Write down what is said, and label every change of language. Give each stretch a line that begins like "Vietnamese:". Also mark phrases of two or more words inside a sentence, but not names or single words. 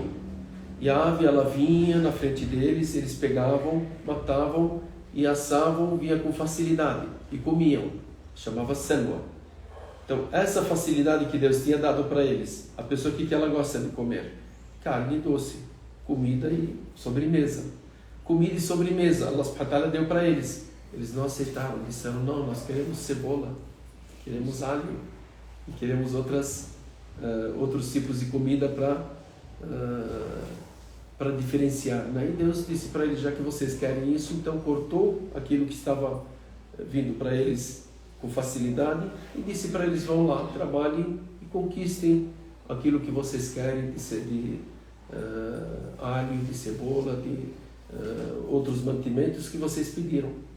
Portuguese: E a ave, ela vinha na frente deles, eles pegavam, matavam e assavam, vinha com facilidade, e comiam. Chamava salwa. Então, essa facilidade que Deus tinha dado para eles, a pessoa que ela gosta de comer? Carne doce, comida e sobremesa. Comida e sobremesa, Allah
Arabic: سبحانه وتعالى
Portuguese: deu para eles. Eles não aceitaram, disseram, não, nós queremos cebola, queremos alho, e queremos outros tipos de comida para diferenciar. Né? E Deus disse para eles, já que vocês querem isso, então cortou aquilo que estava vindo para eles com facilidade e disse para eles, vão lá, trabalhem e conquistem aquilo que vocês querem de alho, de cebola, de outros mantimentos que vocês pediram.